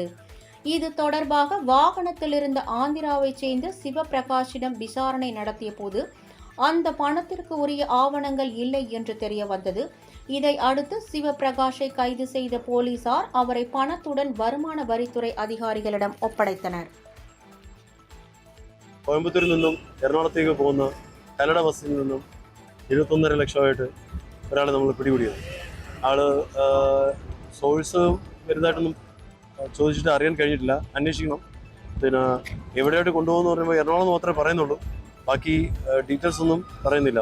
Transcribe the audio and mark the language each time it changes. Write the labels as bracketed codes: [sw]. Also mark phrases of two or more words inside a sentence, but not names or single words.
[ta] இது தொடர்பாக வாகனத்தில் இருந்த ஆந்திராவைச் சேர்ந்த சிவபிரகாஷிடம் விசாரணை நடத்திய போது அந்த பணத்திற்கு உரிய ஆவணங்கள் இல்லை என்று தெரிய வந்தது. இதை அடுத்து சிவபிரகாஷை கைது செய்த போலீசார் அவரை பணத்துடன் வருமான வரித்துறை அதிகாரிகளிடம் ஒப்படைத்தனர். [ml] കോയമ്പത്തൂരിൽ നിന്നും എറണാകുളത്തേക്ക് പോകുന്ന കല്ലട ബസ്സിൽ നിന്നും 21.5 ലക്ഷമായിട്ട് ഒരാളെ നമ്മൾ പിടികൂടിയത്. ആള് സോഴ്സ് വലുതായിട്ടൊന്നും ചോദിച്ചിട്ട് അറിയാൻ കഴിഞ്ഞിട്ടില്ല, അന്വേഷിക്കണം. പിന്നെ എവിടെയായിട്ട് കൊണ്ടുപോകുമെന്ന് പറയുമ്പോൾ എറണാകുളം മാത്രമേ പറയുന്നുള്ളൂ, ബാക്കി ഡീറ്റെയിൽസ് ഒന്നും പറയുന്നില്ല.